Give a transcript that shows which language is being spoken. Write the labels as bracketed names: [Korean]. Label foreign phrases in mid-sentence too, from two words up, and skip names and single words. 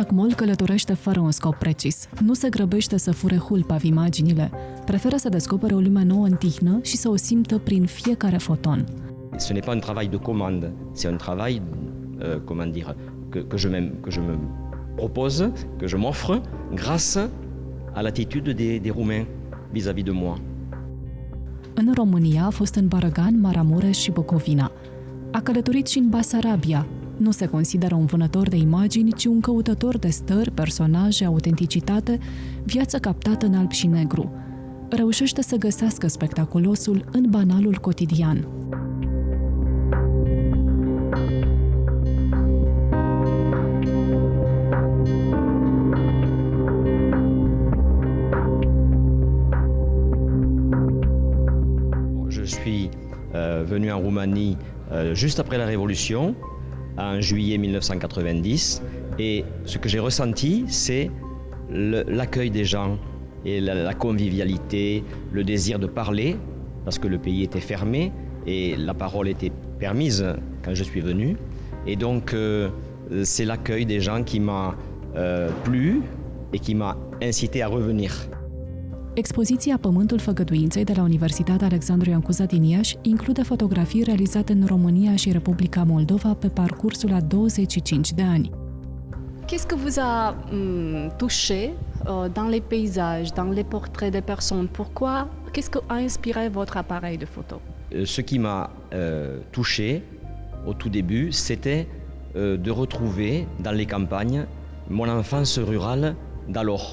[Romanian] Omul călătorește fără un scop precis. Nu se grăbește să fure hulpa imaginile. Preferă să descopere o lume nouă în tihnă și să o simtă prin fiecare foton. [French] Ce n'est pas un travail de commande, c'est un travail, que je me propose, que je m'offre grâce à l'attitude des Roumains vis-à-vis de moi. [Romanian] În România a fost în Bărăgan, Maramureș și Bucovina. A călătorit și în Basarabia. Nu se consideră un vânător de imagini, ci un căutător de stări, personaje, autenticitate, viață captată în alb și negru. Reușește să găsească spectaculosul în banalul cotidian. [French] Je suis venu en Roumanie juste après la Révolution, en juillet 1990, et ce que j'ai ressenti, c'est l'accueil des gens et la convivialité, le désir de parler, parce que le pays était fermé et la parole était permise quand je suis venu. Et donc c'est l'accueil des gens qui m'a plu et qui m'a incité à revenir. [Romanian] Expoziția Pământul Făgăduinței de la Universitatea Alexandru Ioan Cuza din Iași include fotografii realizate în România și Republica Moldova pe parcursul a 25 de ani. [French] Qu'est-ce que vous a touché dans les paysages, dans les portraits des personnes? Pourquoi? Qu'est-ce qui a inspiré votre appareil de photo? Ce qui m'a touché au tout début, c'était de retrouver dans les campagnes mon enfance rurale d'alors.